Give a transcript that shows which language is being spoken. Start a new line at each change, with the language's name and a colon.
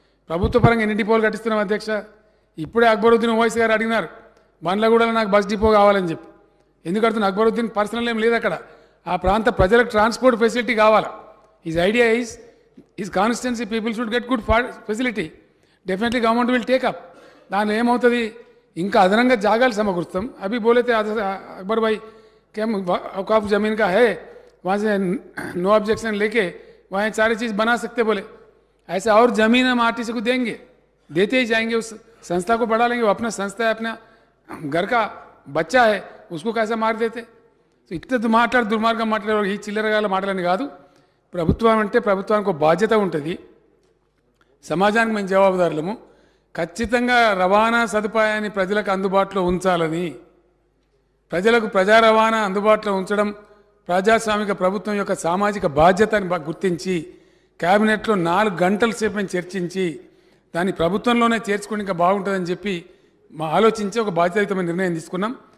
Telugu: ప్రభుత్వ పరంగా ఎన్ని డిపోలు కట్టిస్తున్నాం అధ్యక్ష. ఇప్పుడే అక్బరుద్దీన్ ఓవైసీ గారు అడిగినారు, బండ్లగూడలో నాకు బస్ డిపో కావాలని చెప్పి. ఎందుకు అడుగుతున్నా, అక్బరుద్దీన్ పర్సనల్ ఏం లేదు అక్కడ. ఆ ప్రాంత ప్రజలకు ట్రాన్స్పోర్ట్ ఫెసిలిటీ కావాలా.
English: His idea is his constituency people should get good facility. Definitely government will take up.
Telugu: దానిలో ఏమవుతుంది, ఇంకా అదనంగా జాగాలు సమకూరుస్తాం.
Hindi: అభి బోలేతే अकबर भाई क्या औकाफ ज़मीन का है, वहाँ से नो ऑब्जेक्शन लेके वहाँ सारी चीज़ बना सकते बोले. ऐसा और ज़मीन हम आरटीसी को देंगे, देते ही जाएंगे. उस संस्था को बढ़ा लेंगे. वो अपना संस्था है, अपना घर का बच्चा है, उसको कैसे मार देते.
Telugu: సో ఇట్లా దుర్మార్గం మాట్లాడే ఈ చిల్లరగాల మాటలని కాదు. ప్రభుత్వం అంటే ప్రభుత్వానికి ఒక బాధ్యత ఉంటుంది, సమాజానికి మేము జవాబుదారులము. ఖచ్చితంగా రవాణా సదుపాయాన్ని ప్రజలకు అందుబాటులో ఉంచాలని, ప్రజలకు ప్రజా రవాణా అందుబాటులో ఉంచడం ప్రజాస్వామిక ప్రభుత్వం యొక్క సామాజిక బాధ్యతని గుర్తించి క్యాబినెట్లో 4 గంటల సేపు మేము చర్చించి దాన్ని ప్రభుత్వంలోనే చేర్చుకుని ఇంకా బాగుంటుందని చెప్పి ఆలోచించి ఒక బాధ్యతాయుతమైన నిర్ణయం తీసుకున్నాం.